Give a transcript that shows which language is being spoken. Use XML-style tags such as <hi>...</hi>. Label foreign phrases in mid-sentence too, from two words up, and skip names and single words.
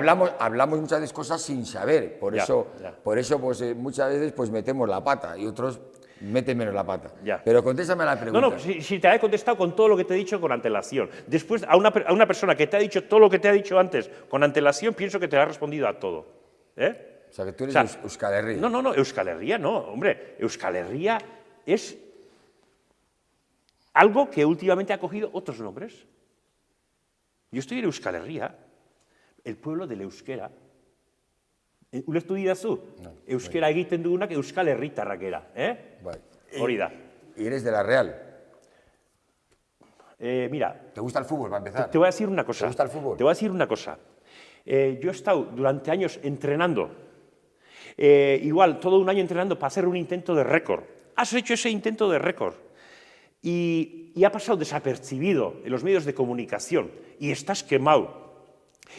<es>Y hablamos muchas veces cosas sin saber. Por eso pues, muchas veces pues, metemos la pata y otros meten menos la pata. Pero contéstame a la pregunta. No, si te he contestado con todo lo que te he dicho con antelación. Después, a una persona que te ha dicho todo lo que te ha dicho antes con antelación, pienso que te ha respondido a todo. O sea, que tú eres Euskal Herria. No, Euskal Herria no. Hombre, Euskal Herria es algo que últimamente ha cogido otros nombres. Yo estoy en Euskal Herria, el pueblo del euskera.</es> <eu>Ulertu didazu? Euskera egiten dugunak Euskal Herritarrak era. Hori da.</eu> <es>¿Y eres de la Real? Mira. ¿Te gusta el fútbol, para empezar? Te voy a decir una cosa. ¿Te gusta el fútbol? Te voy a decir una cosa. Yo he estado durante años entrenando, igual todo un año entrenando para hacer un intento de récord. Has hecho ese intento de récord y ha pasado desapercibido en los medios de comunicación y estás quemado.</es>